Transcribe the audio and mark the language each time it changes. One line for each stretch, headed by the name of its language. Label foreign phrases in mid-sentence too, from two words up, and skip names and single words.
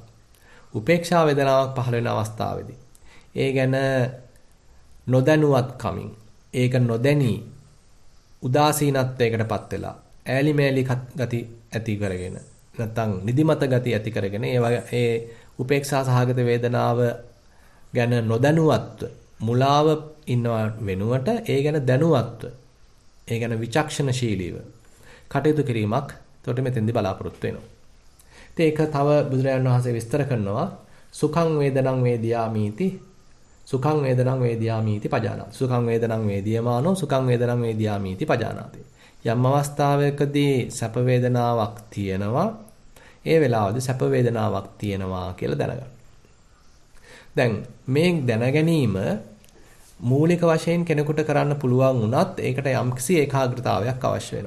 Sinhala: උපේක්ෂා වේදනාවක් පහළ වෙන අවස්ථාවේදී ඒ ගැන නොදැනුවත්කමින් ඒක නොදැනී උදාසීනත්වයකටපත් වෙලා ඈලි මෑලි ගති ඇති කරගෙන නැත්නම් නිදිමත ගති ඇති කරගෙන ඒ උපේක්ෂා සහගත වේදනාව ගැන නොදැනුවත්ව මුලාව ඉන්නව වෙනුවට ඒ ගැන දැනුවත්ව ඒ ගැන විචක්ෂණශීලීව කටයුතු කිරීමක් එතකොට මෙතෙන්දී බලාපොරොත්තු වෙනවා. ඉතින් ඒක තව බුදුරජාණන් වහන්සේ විස්තර කරනවා
Pali: සුඛං වේදනං වේදියාමීති සුඛං වේදනං වේදියාමීති පජානාති. සුඛං වේදනං වේදියමානෝ සුඛං වේදනං වේදියාමීති පජානාති.
Sinhala: යම් අවස්ථාවකදී සැප වේදනාවක් තියෙනවා ඒ වෙලාවදී සැප වේදනාවක් තියෙනවා කියලා දැනගන්න. දැන් මේ දැනගැනීම මූලික වශයෙන් කෙනෙකුට කරන්න පුළුවන් වුණත් ඒකට යම්කිසි ඒකාග්‍රතාවයක් අවශ්‍ය වෙනවා.